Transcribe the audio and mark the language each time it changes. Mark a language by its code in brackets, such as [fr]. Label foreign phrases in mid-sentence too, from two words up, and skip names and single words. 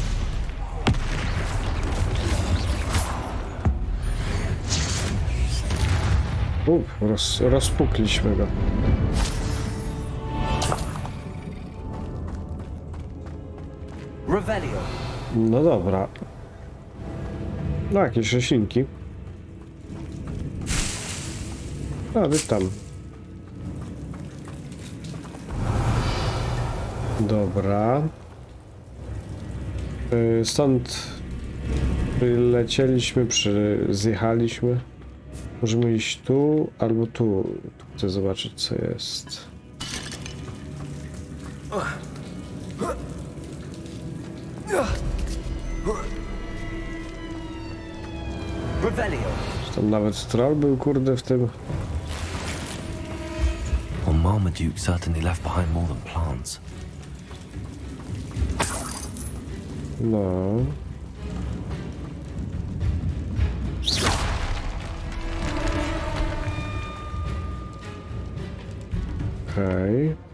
[pl] Rozpukliśmy go. Revelio. No dobra. No, jakieś roślinki. A, wy tam. Dobra. Stąd przylecieliśmy, zjechaliśmy. Możemy iść tu albo tu. Tu chcę zobaczyć, co jest. Revelio. Tam nawet troll był, kurde, w tym. [en] Well, Marmaduke certainly left behind more than plants. [pl] No. Okej.